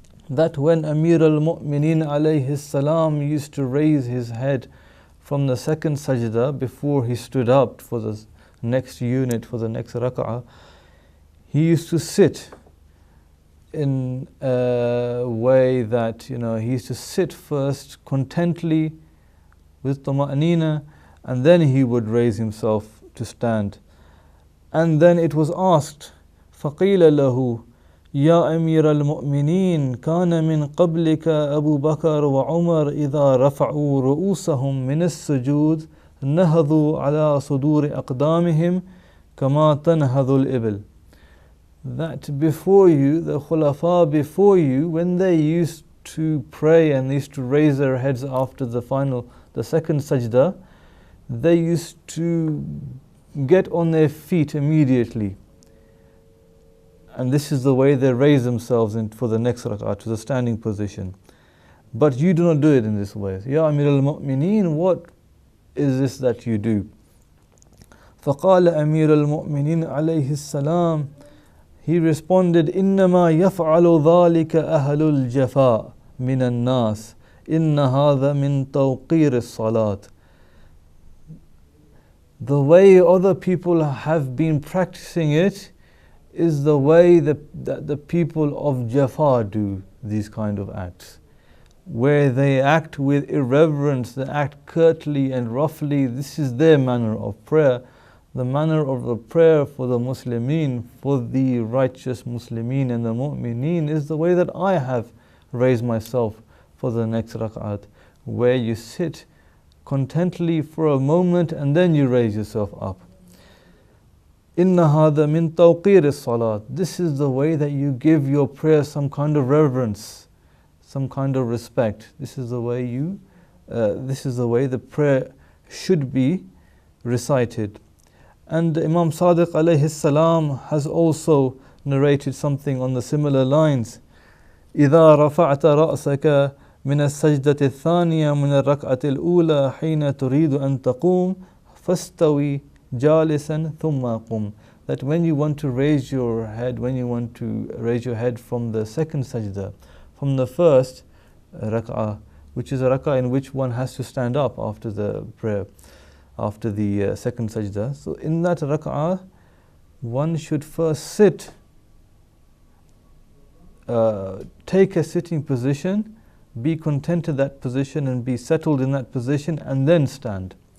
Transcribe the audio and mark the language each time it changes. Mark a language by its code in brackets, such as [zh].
[en] That when Amir al-Mu'mineen alayhi salam used to raise his head from the second sajda before he stood up for the next unit, for the next rak'ah, he used to sit in a way that, he used to sit first contently with tama'nina, and then he would raise himself to stand. And then it was asked, [ar] فَقِيلَ لَهُ يَا أَمِيرَ الْمُؤْمِنِينَ كَانَ مِنْ قَبْلِكَ أَبُو بَكَرَ وَعُمَرَ إِذَا رَفَعُوا رُؤُوسَهُم مِنَ السُّجُودِ نَهَضُوا عَلَى صُدُورِ أَقْدَامِهِمْ كَمَا تَنْهَضُ الْإِبِلُ. [en] That before you, the khulafa before you, when they used to pray and used to raise their heads after the second sajda, they used to get on their feet immediately. And this is the way they raise themselves for the next rak'ah, to the standing position. But you do not do it in this way. Ya Amir al-Mu'mineen, what is this that you do? [ar] فَقَالَ أَمِيرُ الْمُؤْمِنِينَ عَلَيْهِ السَّلَامُ. [en] He responded, [ar] إِنَّمَا يَفْعَلُ ذَلِكَ أَهْلُ الْجَفَاءِ مِنَ النَّاسِ إِنَّ هَذَا مِنْ تَوْقِيرِ الصَّلَاةِ. [en] The way other people have been practicing it is the way that the people of Jafar do these kind of acts, where they act with irreverence, they act curtly and roughly. This is their manner of prayer. The manner of the prayer for the Muslimin, for the righteous Muslimin and the Mu'mineen, is the way that I have raised myself for the next rak'at, where you sit contently for a moment and then you raise yourself up. [ar] Inna hadha min tawqir as-salat. [en] This is the way that you give your prayer some kind of reverence, some kind of respect. This is the way the prayer should be recited. And Imam Sadiq alayhi salam has also narrated something on the similar lines. [ar] إذا رفعت رأسك من السجدة الثانية من الركعة الأولى حين تريد أن تقوم فاستوي جالسا ثم قم. [en] That when you want to raise your head, from the second sajda, from the first rak'ah, which is a rak'ah in which one has to stand up after the prayer, after the second sajda. So in that rak'ah, one should first sit, take a sitting position, be content in that position and be settled in that position, and then stand.